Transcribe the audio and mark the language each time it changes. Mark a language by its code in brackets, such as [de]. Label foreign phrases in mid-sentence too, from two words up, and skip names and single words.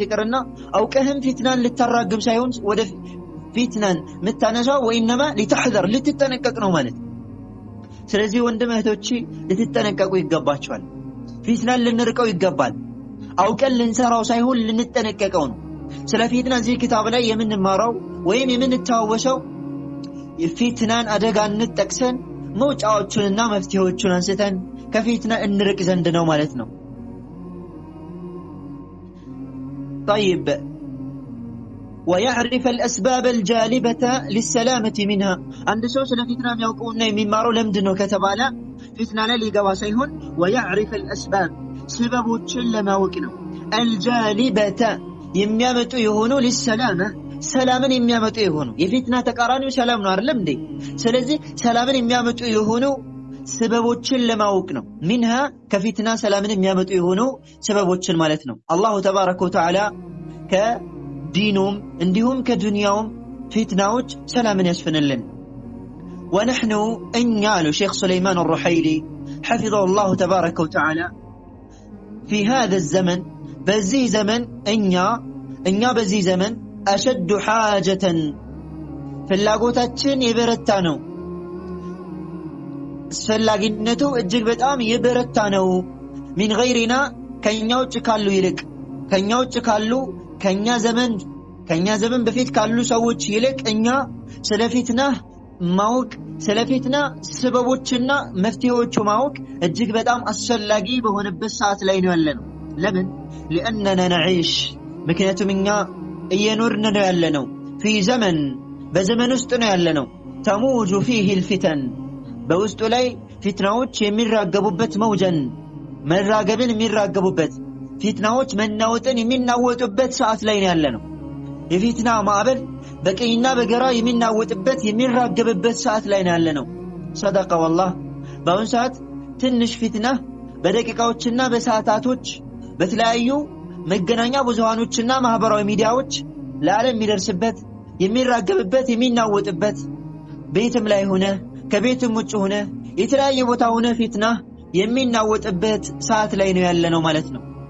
[am] ይቀርና አውቀህም ፊትናን ልታራግብ ሳይሆን ወደ ፊትናን መታነሳው ወይንማ لتحذر ልትጠነቀቅ ነው ማለት ስለዚህ ወንድም እህቶቼ ልትጠነቀቁ ይገባቸዋል ፊትናን ልንርቀው ይገባል አውቀን ልንሰራው ሳይሆን ልንጠነቀቀው ነው ስለ ፊትና እዚህ ክታብ ላይ የምንማረው ወይም የምንታወሰው የፊትናን አደጋነት ጠቅሰን መውጫዎቹንና መፍትሄዎቹን አንስተን ከፊትና እንርቅ ዘንድ ነው ማለት ነው [ar] طيب ويعرف الأسباب الجالبة للسلامة منها عند سو [am] سለ ፊትና የሚያውቁና የሚማረው ለምንድነው ከተባለ ፊትና ላይ ሊገባ ሳይሆን [ar] ويعرف الأسباب [am] ሰበቦችን ለማወቅ ነው الجالبة የሚያመጡ የሆኑ للسلامة ሰላምን የሚያመጡ የሆኑ የፊትና ተቃራኒው ሰላም ነው አይደል እንዴ ስለዚህ ሰላምን የሚያመጡ የሆኑ ሰበቦችን ለማወቅ ነው منها ከፊትና ሰላምን የሚያመጡ የሆኑ ሰበቦችን ማለት ነው [ar] الله تبارك وتعالى [am] ከዲኑም እንዲሁም ከዱንያውም ፊትናዎች ሰላምን ያስፈንልን ونحن እኛሉ ሼክ ሱለይማን الرحيلي [ar] حفظه الله تبارك وتعالى في هذا الزمن [am] በዚህ ዘመን እኛ በዚህ ዘመን [ar] أشد حاجة [am] ፍላጎታችን የበረታ ነው አስፈላጊነቱ እጅግ በጣም የበረታ ነው [ar] من غيرنا [am] ከኛው ካሉ ይልቅ ከኛው ካሉ ከኛ ዘመን በፊት ካሉ ሰዎች ይልቅ እኛ ስለፊትና ማወቅ ስለፊትና ሰበቦችና መፍትሄዎቹ ማወቅ እጅግ በጣም አስፈላጊ በሆነበት ሰዓት ላይ ነው ያለነው ለምን [ar] لاننا نعيش [am] ምክንያቱም እኛ እየኖርን ነው ያለነው [ar] في زمن [am] በዘመን ውስጥ ነው ያለነው [ar] تموج فيه الفتن [am] በውስጡ ላይ ፊትናዎች የሚራገቡበት መውጀን መራገብን የሚራገቡበት ፊትናዎች መናወጥን የሚናወጡበት ሰዓት ላይ ነው ያለነው የፊትና ማዕበል በቀኝና በግራ የሚናወጥበት የሚራገብበት ሰዓት ላይ ነው ያለነው [ar] صدق والله [am] በአሁን ሰዓት ትንሽ ፊትና በደቂቃዎችና በሰዓታቶች በተለያዩ መገናኛ ብዙሃኖችና ማህበራዊ ሚዲያዎች ለዓለም የሚደርስበት የሚራገብበት የሚናወጥበት ቤትም ላይ ሆነ ከቤትም ውጭ ሆነ የተለያየ ቦታ ሆነ ፊትና የሚናወጥበት ሰዓት ላይ ነው ያለነው ማለት ነው